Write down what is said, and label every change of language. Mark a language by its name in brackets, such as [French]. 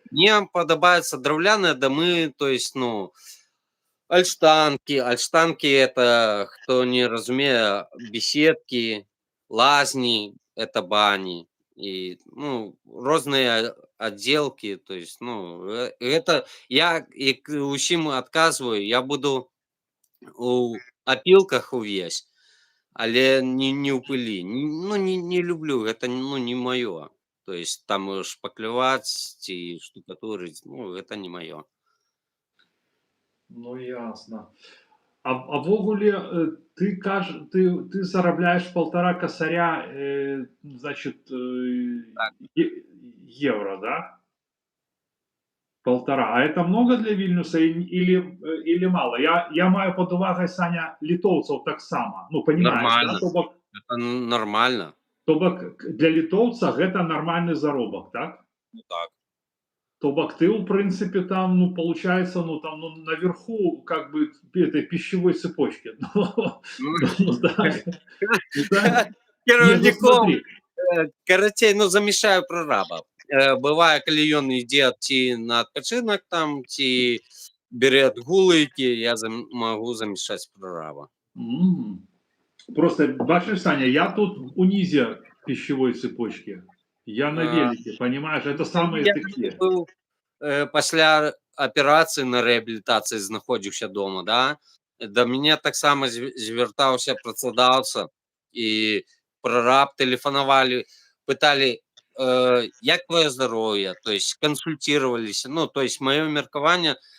[Belarusian] Мне падабаюцца драўляныя дамы, то есть, ну, альштанкі. Альштанкі это, хто не разумее, беседкі, лазні, это бані. І, ну, розныя аддзелкі, то есть, ну, гэта я як усім адказваю, я буду у апілках увесь, але не ў пылі. Ну, не люблю, гэта, ну, не маё. То есть там шпакляваць ці штукатурыць, ну, гэта не маё. [Russian] Ну, ясно. [Belarusian] А ввогуле, ты зарабляешь 1,5 косаря, значит, Так, [Russian] евро, да? 1,5. А это много для Вильнюса или мало? [Belarusian] Я маю пад увагай, Саня, літоўцаў таксама. [Russian] Ну, понимаешь, да? нормально, это нормально. [Belarusian] То бок для літоўца гэта нормальный заробак, так? [Russian] Ну так. То бок ты, в принципе, там, ну, получается, ну, там, ну, наверху, как бы, этой пищевой цепочки. Ну, Ну, так. Ну, так. Не, ну, [Belarusian] кіраўніком, [Russian] смотри. [Belarusian] карацей, ну, замяшаю прораба. Бывае, калі ён ідзе ці на адпачынак там, ці бярэ адгулы, я магу замяшаць прораба. М. [Russian] Просто, бачишь, Саня, я тут унизе пищевой цепочки. Я на А, велике, понимаешь? Это ну, самые я такие. [Belarusian] быў пасля аперацыі на рэабілітацыі знаходзіўся дома, да, да мяне таксама звяртаўся працадаўца і прараб, тэлефанавалі, пыталі, як твоё здароўе, то есть кансультироваліся, ну, то есть маё меркаванне,